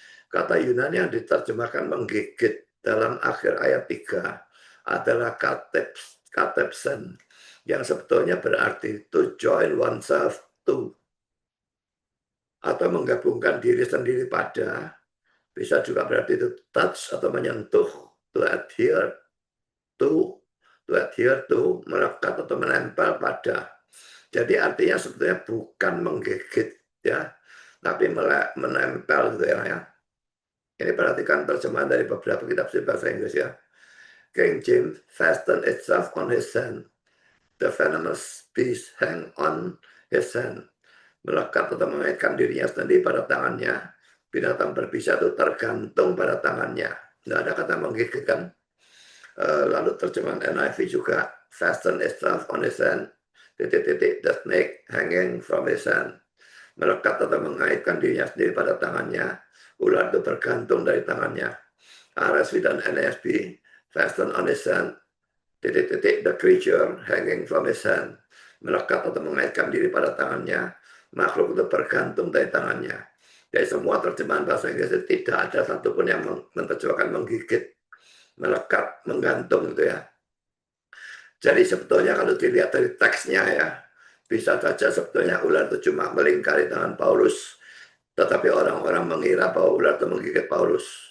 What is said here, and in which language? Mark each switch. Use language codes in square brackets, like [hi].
[id] Kata Yunani yang diterjemahkan menggigit dalam akhir ayat 3 adalah katepsen, yang sebetulnya berarti [en] to join oneself to, [id] atau menggabungkan diri sendiri pada, bisa juga berarti [en] to touch [id] atau menyentuh, [en] to adhere to, [id] melekat atau menempel pada. Jadi artinya sebetulnya bukan menggigit ya, tapi menempel gitu ya. Ini perhatikan terjemahan dari beberapa kitab bahasa Inggris ya. [en] King James, fasten itself on his hand. The venomous beast hang on his hand. [id] Melekat atau mengaitkan dirinya sendiri pada tangannya. Binatang berbisa itu tergantung pada tangannya. Tidak ada kata menggigit kan. Lalu terjemahan NIV juga, [en] fasten itself on his hand. The snake hanging from his hand. [id] Melekat atau mengaitkan dirinya sendiri pada tangannya. Ular itu bergantung dari tangannya. [en] RSV dan NASB, fasten on his hand. The creature hanging from his hand. [id] Melekat atau mengaitkan diri pada tangannya. Makhluk itu bergantung dari tangannya. Jadi semua terjemahan bahasa Inggris tidak ada satupun yang menerjemahkan menggigit, melekat, menggantung gitu ya. Jadi sebetulnya kalau dilihat dari teksnya ya, bisa saja sebetulnya ular itu cuma melingkari tangan Paulus, tetapi orang-orang mengira bahwa ular itu menggigit Paulus.